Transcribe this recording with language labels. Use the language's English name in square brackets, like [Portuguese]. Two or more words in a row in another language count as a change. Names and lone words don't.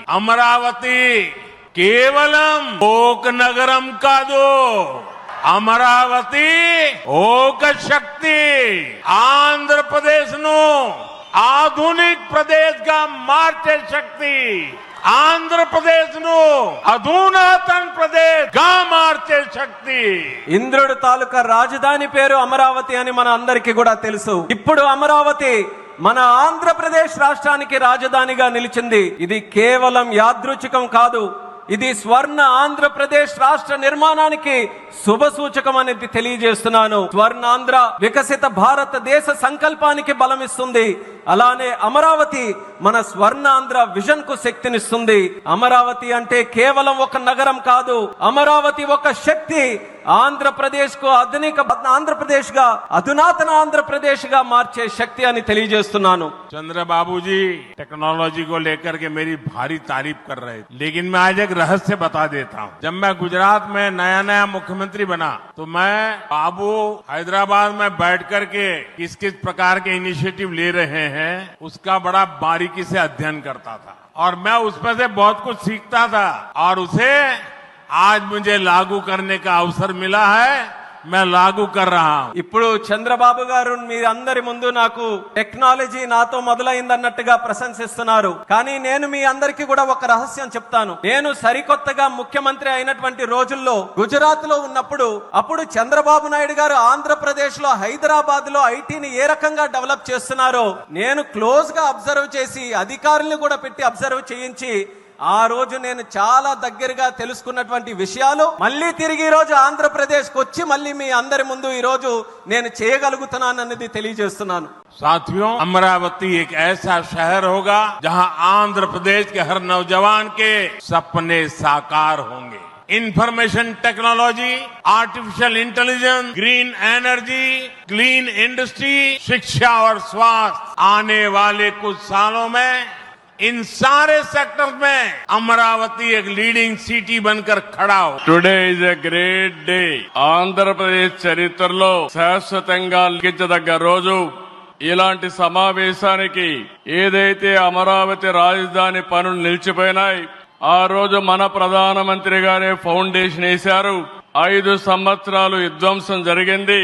[Telugu] అమరావతి కేవలం ఒక నగరం కాదు, అమరావతి ఒక శక్తి ఆంధ్ర ప్రదేశ్ ను ఆధునిక ప్రదేశ్ గా మార్చే శక్తి ఆంధ్ర ప్రదేశ్ ను అధునాతన ప్రదేశ్ గా మార్చే శక్తి. ఇంద్రుడు తాలూకా రాజధాని పేరు అమరావతి అని మన అందరికీ కూడా తెలుసు. ఇప్పుడు అమరావతి మన ఆంధ్రప్రదేశ్ రాష్ట్రానికి రాజధానిగా నిలిచింది. ఇది కేవలం యాదృచ్ఛికం కాదు, ఇది స్వర్ణ ఆంధ్రప్రదేశ్ రాష్ట్ర నిర్మాణానికి శుభ సూచకం అనేది తెలియజేస్తున్నాను. స్వర్ణాంధ్ర వికసిత భారతదేశ సంకల్పానికి బలమిస్తుంది. అలానే అమరావతి మన స్వర్ణాంధ్ర విజన్ కు శక్తినిస్తుంది. అమరావతి అంటే కేవలం ఒక నగరం కాదు, అమరావతి ఒక శక్తి. ఆంధ్రప్రదేశ్ కు ఆధునిక ఆంధ్రప్రదేశ్ గా, అధునాతన ఆంధ్రప్రదేశ్ గా మార్చే శక్తి అని తెలియజేస్తున్నాను. [Hindi] चंद्रबाबू जी टेक्नोलॉजी को लेकर के मेरी भारी तारीफ कर रहे थे, लेकिन मैं आज एक रहस्य बता देता हूँ। जब मैं गुजरात में नया मुख्यमंत्री बना तो मैं बाबू हैदराबाद में बैठ करके किस किस प्रकार के इनिशिएटिव ले रहे हैं उसका बड़ा बारीकी से अध्ययन करता था और मैं उसमें से बहुत कुछ सीखता था और उसे आज मुझे लागू करने का अवसर मिला है, मैं लागू कर रहा हूं. [Telugu] ఇప్పుడు చంద్రబాబు గారు మీ అందరి ముందు నాకు టెక్నాలజీ నాతో మొదలైందన్నట్టుగా ప్రశంసిస్తున్నారు. కానీ నేను మీ అందరికీ కూడా ఒక రహస్యం చెప్తాను. నేను సరికొత్తగా ముఖ్యమంత్రి అయినటువంటి రోజుల్లో గుజరాత్ లో ఉన్నప్పుడు అప్పుడు చంద్రబాబు నాయుడు గారు ఆంధ్రప్రదేశ్ లో హైదరాబాద్ లో ఐటీని ఏ రకంగా డెవలప్ చేస్తున్నారో నేను క్లోజ్ గా అబ్జర్వ్ చేసి అధికారులను కూడా పెట్టి అబ్జర్వ్ చేయించి ఆ రోజు నేను చాలా దగ్గరగా తెలుసుకున్నటువంటి విషయాలు మళ్ళీ తిరిగి ఈ రోజు ఆంధ్రప్రదేశ్ కు వచ్చి మళ్ళీ మీ అందరి ముందు ఈ రోజు నేను చేయగలుగుతున్నానన్నది తెలియజేస్తున్నాను. [Hindi] साथियों, अमरावती एक ऐसा शहर होगा जहां आंध्र प्रदेश के हर नौजवान के सपने साकार होंगे. [English] Information Technology, Artificial Intelligence, Green Energy, Clean Industry, [Hindi] शिक्षा और स्वास्थ्य, आने वाले कुछ सालों में इन सारे सेक्टर में अमरावती एक [English] leading city [Hindi] बनकर खड़ा हो. [English] Today is a great day. [Telugu] ఆంధ్రప్రదేశ్ చరిత్రలో శాశ్వతంగా లిఖించదగ్గ రోజు. ఇలాంటి సమావేశానికి ఏదైతే అమరావతి రాజధాని పనులు నిలిచిపోయినాయి ఆ రోజు మన ప్రధానమంత్రి గారే ఫౌండేషన్ వేశారు. 5 సంవత్సరాలు విధ్వంసం జరిగింది.